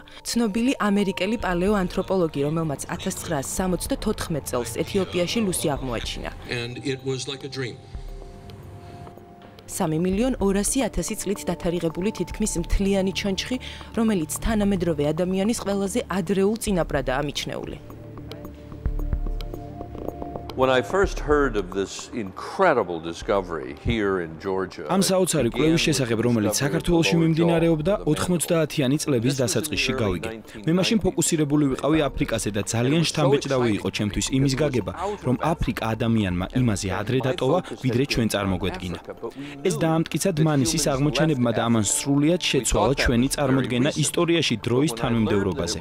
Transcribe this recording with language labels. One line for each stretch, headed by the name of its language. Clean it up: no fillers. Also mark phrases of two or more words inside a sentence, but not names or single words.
Georgian: ცნობილი ამერიკელი პალეოანთროპოლოგი, რომელმაც 1974 წელს ეთიოპიაში ლუსი აღმოაჩინა. 3.200.000 წლით დათარიღებული თითქმის მთლიანი ჩონჩხი, რომელიც თანამედროვე ადამიანის ყველაზე ადრეულ წინაპრადაა მიჩნეული.
English: When I first heard of this incredible discovery here in Georgia.
Georgian: ამ საოცარი კვლევის შესახებ, რომელიც საქართველოში მიმდინარეობდა 90-იანი წლების დასაწყისში გავიგე. მე მაშინ ფოკუსირებული ვიყავი აფრიკაზე და ძალიან შთამბეჭდავი იყო ჩემთვის იმის გაგება, რომ აფრიკა ადამიანმა იმაზე ადრე დატოვა, ვიდრე ჩვენ წარმოგვედგინა. ეს დაამტკიცა დმანისის აღმოჩენებმა და ამან სრულიად შეცვალა ჩვენი წარმოდგენა ისტორიაში დროის თანმიმდევრობაზე.